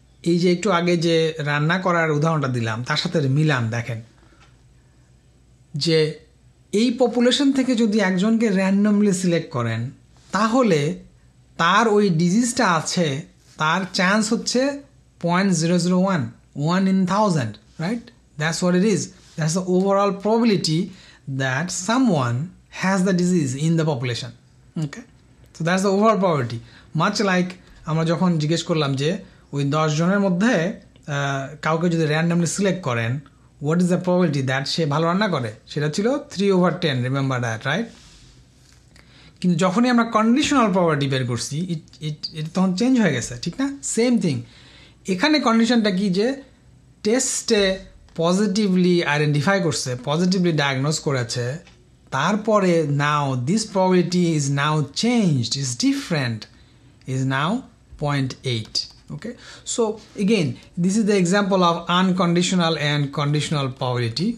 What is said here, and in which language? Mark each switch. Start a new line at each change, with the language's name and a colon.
Bangla: এই যে একটু আগে যে রান্না করার উদাহরণটা দিলাম তার সাথে মিলান, দেখেন যে এই পপুলেশন থেকে যদি একজনকে র্যান্ডমলি সিলেক্ট করেন তাহলে তার ওই ডিজিজটা আছে তার চান্স হচ্ছে 0.001, 1 in 1000, right?
English: That's what it is. That's the overall probability that someone has the disease in the population. Okay, so that's the overall probability.
Bangla: Much like আমরা যখন জিজ্ঞেস করলাম যে ওই 10 জনের মধ্যে কাউকে যদি র্যান্ডমলি সিলেক্ট করেন
English: what is the probability that
Bangla: সে ভালো রান্না করে, সেটা ছিল 3/10,
English: remember that, right?
Bangla: কিন্তু যখনই আমরা কন্ডিশনাল প্রবাবিলিটি বের করছি এটা তখন চেঞ্জ হয়ে গেছে, ঠিক না? সেম থিং এখানে কন্ডিশনটা কি যে টেস্টে পজিটিভলি আইডেন্টিফাই করছে, পজিটিভলি ডায়াগনোজ করেছে, তারপরে
English: now this probability is now changed, is different,
Bangla: is now 0.8.
English: Okay, so again this is the example of unconditional and conditional probability.